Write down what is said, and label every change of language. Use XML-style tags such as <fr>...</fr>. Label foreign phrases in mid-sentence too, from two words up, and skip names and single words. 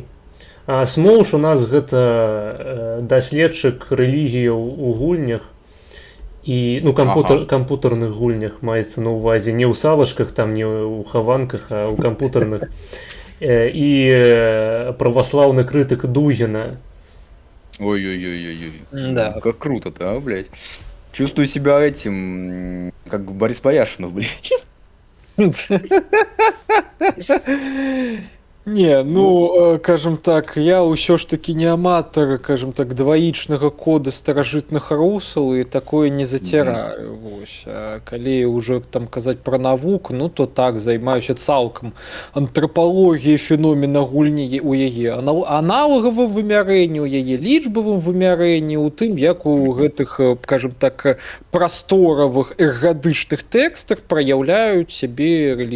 <be>Смоуш у нас гэта даследчык рэлігіяў у гульнях і, ну, кампутарных гульнях маецца на ўвазе, не ў салачках, там, не ў хаванках, а ў кампутарных. І праваслаўны крытык Дугіна. Ой-ой-ой-ой-ой.</be> <ru>Да. Как круто-то, а, блядь. Чувствую себя этим, как Борис Бояршинов, блядь.</ru> <be>Не, ну, кажам так, я ўсё ж такі не аматар, кажам так, дваічнага кода старажытных русаў і такое не заціраю. Вось. А калі ўжо там казаць пра навуку, ну то так, займаюся цалкам антрапалогіяй феномена гульні у яе, аналагавым вымярэнні у яе, лічбавым вымярэнні у тым, як у гэтых, кажам так, прасторавых эргадычных тэкстах праяўляюць сябе рэлігійныя феномены.</be>